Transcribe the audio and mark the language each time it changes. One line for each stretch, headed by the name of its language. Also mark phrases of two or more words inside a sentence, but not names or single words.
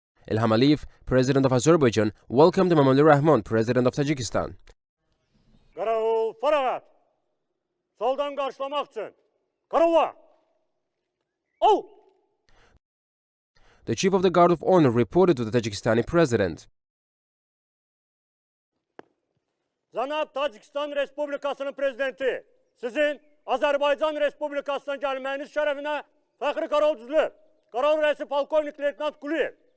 English: İlham Aliyev, President of Azerbaijan, welcomed Emomali Rahmon, President of Tajikistan.
Azerbaijani: Qaravul, fərağat! Soldan qarşılamaq üçün. Qaravula! Oh!
English: The Chief of the Guard of Honor reported to the Tajikistani President.
Azerbaijani: Cənab Tacikistan Respublikasının Prezidenti, sizin Azərbaycan Respublikasına gəlməyiniz şərəfinə fəxri qaravul düzülür. Qaravul rəisi Polkovnik Leytenant Quliyev.